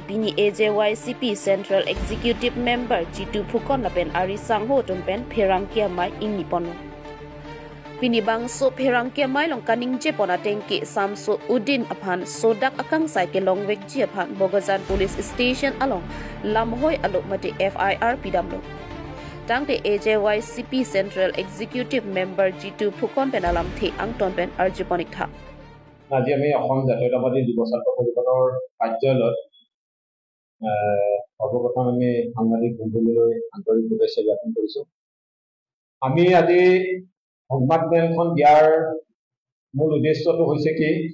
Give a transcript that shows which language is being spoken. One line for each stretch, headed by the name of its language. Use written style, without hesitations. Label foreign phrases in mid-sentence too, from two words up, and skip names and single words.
Mising: Pini AJYCP
English: Central Executive Member
Mising: Jitu Phukon Laben Ari Sangho Tumpen Perangkia Mai Innipono Pinibang So Perangkia Mai Long Kaning Jepona Tengke Samsu Udin Aphan Sodak Akang Sai Ke Long Wek Jiaphan Bogazan Police Station Along Lamhoi Alok Mate FIR Pidamlo Tangte AJYCP
English: Central Executive Member
Mising: Jitu Phukon Penalam The Angton Pen Arjiponik Tha
Assamese: আজি আমি অসম জাতীয়তাবাদী যুৱ ছাত্ৰ পৰিষদৰ কাৰ্যালয়ত সৰ্বপ্ৰথম আমি সাংবাদিক বন্ধুলৈ আন্তৰিক শুভেচ্ছা জ্ঞাপন কৰিছো আমি আজি সংবাদ মেলখন দিয়াৰ মূল উদ্দেশ্যটো হৈছে কি